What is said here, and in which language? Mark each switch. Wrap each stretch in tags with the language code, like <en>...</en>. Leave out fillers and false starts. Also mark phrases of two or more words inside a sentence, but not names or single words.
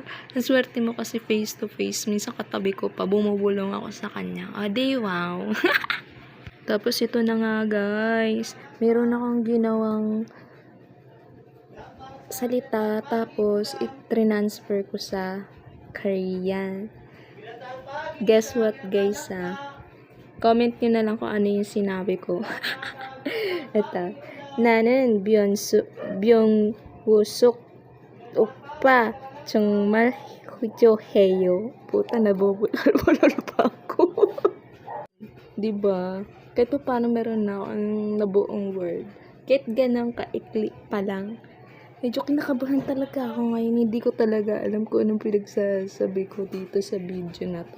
<tl>Ang swerte mo kasi</tl> <en>face to face.</en> <tl>Minsan katabi ko pa, bumubulong ako sa kanya. Di wow. Tapos ito na nga guys, meron akong ginawang salita tapos i-transfer ko sa Korean.</tl> <en>Guess what guys</en> <tl>comment nyo na lang kung ano yung sinabi ko. Ito,</tl> <ko>나는 병우석 오빠 정말 후조해요.</ko> <tl>Puta, nabubulol pa ako. Diba? Kahit pa paano meron na akong nabuong word. Kahit ganang kaikli pa lang. Medyo kinakabahan talaga ako ngayon. Hindi ko talaga alam kung anong pinagsasabi ko dito sa video na to.</tl>